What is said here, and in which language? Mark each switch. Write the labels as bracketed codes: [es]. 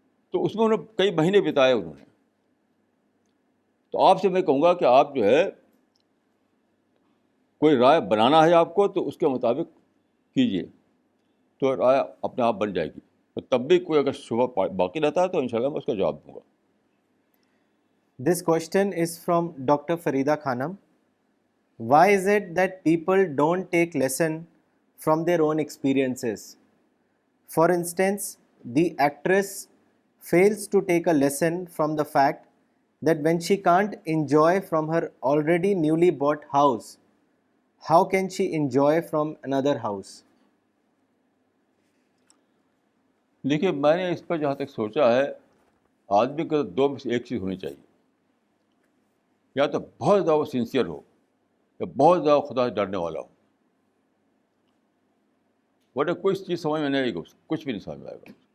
[ur] تو اس میں انہوں نے کئی مہینے بتائے انہوں نے. تو آپ سے میں کہوں گا کہ آپ جو ہے کوئی رائے بنانا ہے آپ کو تو اس کے مطابق کیجیے, تو رائے اپنے آپ بن جائے گی. تو تب بھی کوئی اگر شبہ باقی رہتا ہے تو انشاءاللہ میں اس کا جواب دوں گا. [en] This question is from Dr. Farida Khanam. Why is it that people don't take lesson from their own experiences? For instance, the actress fails to take a lesson from the fact that when she can't enjoy from her already newly bought house, how can she enjoy from another house? [ur] دیکھیے, میں نے اس پر جہاں تک سوچا ہے, آدمی کو 2 میں سے ایک چیز ہونی چاہیے. یا تو بہت زیادہ وہ سنسیئر ہو, یا بہت زیادہ خدا سے ڈرنے والا ہو, ورنہ کوئی چیز سمجھ میں نہیں آئے گی, کچھ بھی نہیں سمجھ میں آئے گا.